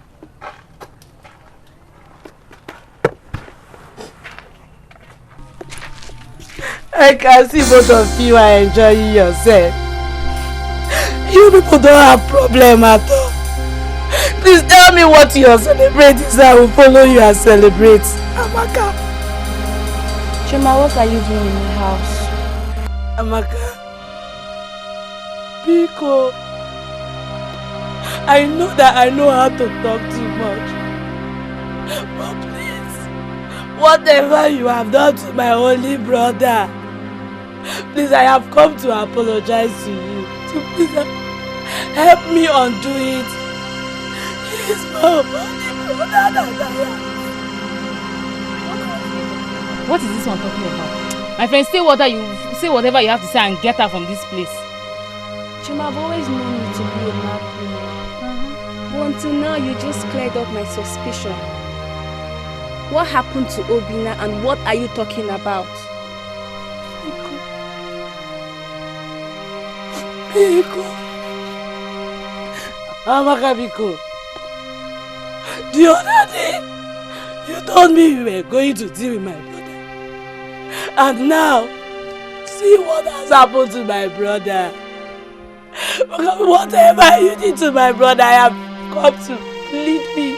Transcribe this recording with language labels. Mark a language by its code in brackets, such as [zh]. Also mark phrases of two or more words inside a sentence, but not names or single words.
[en] I can see both of you are enjoying yourself. You people don't have problem at all. Please tell me what you are celebrating so I will follow you and celebrate. Amaka. Chima, what are you doing in the house? Amaka. Biko. I know that I know how to talk too much. But please, whatever you have done to my only brother, please, I have come to apologize to you. So please help me undo it. He is my only brother that I have. What is this one talking about? My friend, say whatever you have to say and get her from this place. Chima, I've always known you to be a mad woman. But until now, you just cleared up my suspicion. What happened to Obina and what are you talking about? Biko. Amaka Biko. The other day, you told me you were going to deal with my brother. And now, see what has happened to my brother. Whatever you did to my brother, I have come to plead me.